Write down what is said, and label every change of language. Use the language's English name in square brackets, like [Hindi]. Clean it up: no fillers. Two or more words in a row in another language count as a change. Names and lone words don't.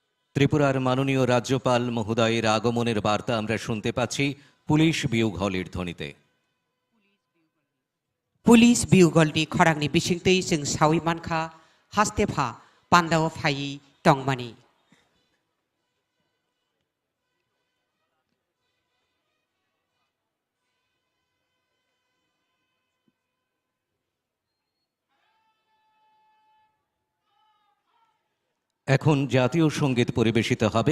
[Bangla] ত্রিপুরার মাননীয় রাজ্যপাল মহোদয়ের আগমনের বার্তা আমরা শুনতে পাচ্ছি পুলিশ বিউঘলের ধ্বনিতে। [Kok Borok] पुलिस बिउगलनि खरांनि बिसिंतै जों सावै मानखा हास्तेफा पान्दाव फायि टंमानि [Bangla] এখন জাতীয় সঙ্গীত পরিবেশিত হবে।